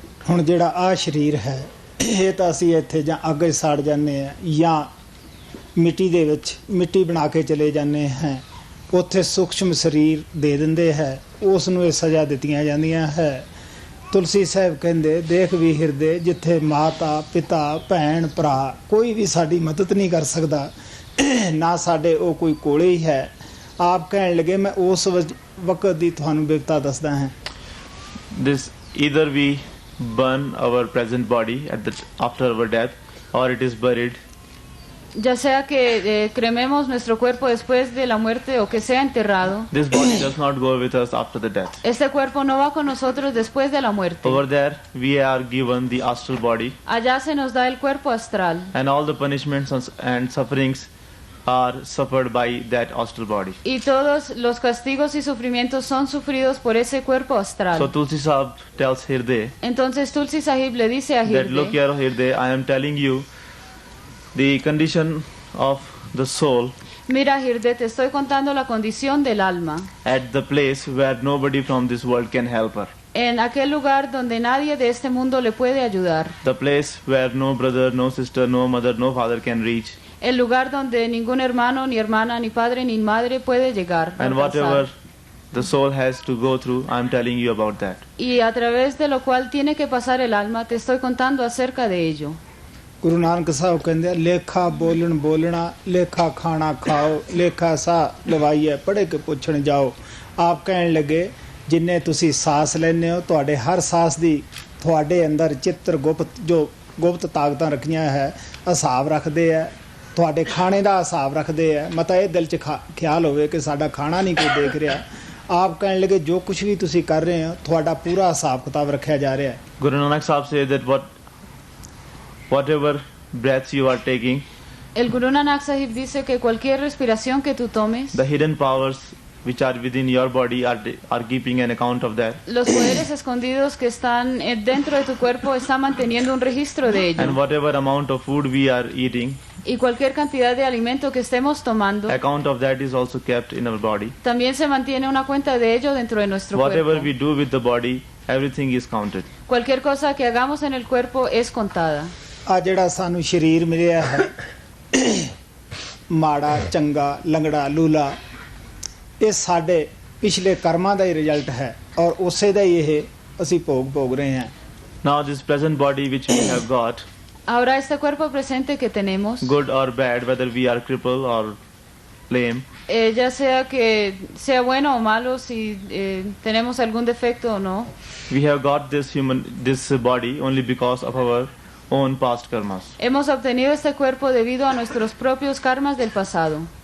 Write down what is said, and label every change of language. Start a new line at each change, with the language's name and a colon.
Punjabi: ਹੁਣ ਜਿਹੜਾ ਆ ਸਰੀਰ ਹੈ ਇਹ ਤਾਂ ਅਸੀਂ ਇੱਥੇ ਜਾਂ ਅੱਗੇ ਸੜ ਜਾਂਦੇ ਆ ਜਾਂ ਮਿੱਟੀ ਦੇ ਵਿੱਚ ਮਿੱਟੀ ਬਣਾ ਕੇ ਚਲੇ ਜਾਂਦੇ ਹਾਂ ਉੱਥੇ ਸੂਖਸ਼ਮ ਸਰੀਰ ਦੇ ਦਿੰਦੇ ਹੈ ਉਸ ਨੂੰ ਇਹ ਸਜ਼ਾ ਦਿੱਤੀਆਂ ਜਾਂਦੀਆਂ ਹੈ। ਤੁਲਸੀ ਸਾਹਿਬ ਕਹਿੰਦੇ ਦੇਖ ਵੀ ਹਿਰਦੇ ਜਿੱਥੇ ਮਾਤਾ ਪਿਤਾ ਭੈਣ ਭਰਾ ਕੋਈ ਵੀ ਸਾਡੀ ਮਦਦ ਨਹੀਂ ਕਰ ਸਕਦਾ ਨਾ ਸਾਡੇ ਉਹ ਕੋਈ ਕੋਲੇ ਹੀ ਹੈ। ਆਪ ਕਹਿਣ ਲੱਗੇ ਮੈਂ ਉਸ ਵਕਤ ਦੀ ਤੁਹਾਨੂੰ ਬਿਪਤਾ ਦੱਸਦਾ ਹਾਂ।
English: This either we burn our present body after our death or it is buried.
Spanish: Ya sea que crememos nuestro cuerpo después de la muerte o que sea enterrado.
English: This body does not go with us after the death.
Spanish: Este cuerpo no va con nosotros después de la muerte.
English: Over there we are given the astral body.
Spanish: Allá se nos da el cuerpo astral.
English: And all the punishments and sufferings are suffered by that astral body.
Spanish: Y todos los castigos y sufrimientos son sufridos por ese cuerpo astral.
English: So Tulsi Sahab tells Hirde
Spanish: Entonces Tulsi Sahib le dice a
English: that look
Spanish: Hirde,
English: here Hirde, I am telling you the condition of the soul
Spanish: mira Hirde, te estoy contando la condición del alma
English: at the place where nobody from this world can help her.
Spanish: en aquel lugar donde nadie de este mundo le puede ayudar.
English: The place where no brother, no sister, no mother, no father can reach.
Spanish: El lugar donde ningún hermano, ni hermana, ni padre, ni madre puede llegar.
English: And whatever the soul has to go through, I am telling you about that.
Spanish: Y a través de lo cual tiene que pasar el alma, te estoy contando acerca de ello.
Punjabi: Guru Nanak Sahib ਕਹਿੰਦੇ ਲੇਖਾ ਬੋਲਣ ਬੋਲਣਾ ਲੇਖਾ ਖਾਣਾ ਖਾਓ ਲੇਖਾ ਸਾਹ ਲਵਾਈਏ ਪੜ੍ਹ ਕੇ ਪੁੱਛਣ ਜਾਓ। ਆਪ ਕਹਿਣ ਲੱਗੇ ਜਿੰਨੇ ਤੁਸੀਂ ਸਾਹ ਲੈਂਦੇ ਹੋ ਤੁਹਾਡੇ ਹਰ ਸਾਹ ਦੀ ਤੁਹਾਡੇ ਅੰਦਰ ਚਿੱਤਰ ਗੁਪਤ ਜੋ ਗੁਪਤ ਤਾਕਤਾਂ ਰੱਖੀਆਂ ਹੈ ਹਿਸਾਬ ਰੱਖਦੇ ਆ ਤੁਹਾਡੇ ਖਾਣੇ ਦਾ ਹਿਸਾਬ ਰੱਖਦੇ ਆ ਮਤਾ ਇਹ ਦਿਲ 'ਚ ਖਿਆਲ ਹੋਵੇ ਕਿ ਸਾਡਾ ਖਾਣਾ ਨਹੀਂ ਕੋਈ ਦੇਖ ਰਿਹਾ। ਆਪ ਕਹਿਣ ਲੱਗੇ ਜੋ ਕੁਝ ਵੀ ਤੁਸੀਂ ਕਰ ਰਹੇ ਹੋ ਤੁਹਾਡਾ ਪੂਰਾ ਹਿਸਾਬ ਕਿਤਾਬ ਰੱਖਿਆ ਜਾ ਰਿਹਾ ਹੈ।
English: Guru Nanak Sahib said that whatever breaths you are taking,
Spanish: El Guru Nanak Sahib dice que cualquier respiración que tú tomes,
English: the hidden powers which are within your body are keeping an account of that.
Spanish: los poderes escondidos que están dentro de tu cuerpo están manteniendo un registro de ello.
English: And whatever amount of food we are eating,
Spanish: Y cualquier cantidad de alimento que estemos tomando,
English: account of that is also kept in our body.
Spanish: también se mantiene una cuenta de ello dentro de nuestro
English: Whatever
Spanish: cuerpo.
English: we do with the body, everything is counted.
Spanish: Cualquier cosa que hagamos en el cuerpo es contada.
Punjabi: ਆ ਜਿਹੜਾ ਸਾਨੂੰ ਸਰੀਰ ਮਿਲਿਆ ਹੈ ਮਾੜਾ ਚੰਗਾ ਲੰਗੜਾ ਲੂਲਾ ਇਹ ਸਾਡੇ ਪਿਛਲੇ ਕਰਮਾਂ ਦਾ ਹੀ ਰਿਜ਼ਲਟ ਹੈ ਔਰ ਉਸੇ ਦਾ ਹੀ ਇਹ ਅਸੀਂ ਭੋਗ ਰਹੇ ਹਾਂ।
English: Now this present body which we have got,
Spanish: Ahora este cuerpo presente que tenemos,
English: good or bad, whether we are crippled or lame,
Spanish: ya sea que sea bueno o malo, si tenemos algún defecto o no,
English: we have got this body only because of our own past karmas.
Spanish: hemos obtenido este cuerpo debido a nuestros propios karmas del pasado.